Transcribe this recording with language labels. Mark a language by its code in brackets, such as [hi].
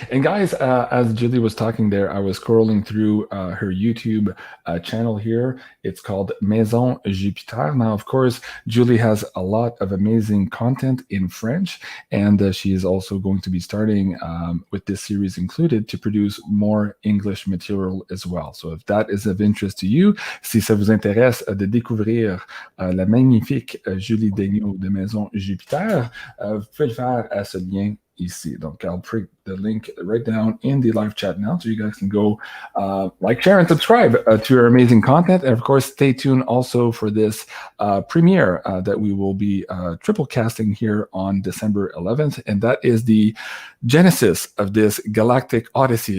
[en] And guys, as Julie was talking there, I was scrolling through her YouTube channel here. It's called Maison Jupiter. Now, of course, Julie has a lot of amazing content in French, and she is also going to be starting with this series included to produce more English material as well. So if that is of interest to you, [fr] si ça vous intéresse de découvrir la magnifique Julie Daigneault de Maison Jupiter, vous pouvez le faire à ce lien ici. [en] Donc, I'll put the link right down in the live chat now, so you guys can go like, share, and subscribe to her amazing content. And of course, stay tuned also for this premiere that we will be triple casting here on December 11th. And that is the genesis of this Galactic Odyssey.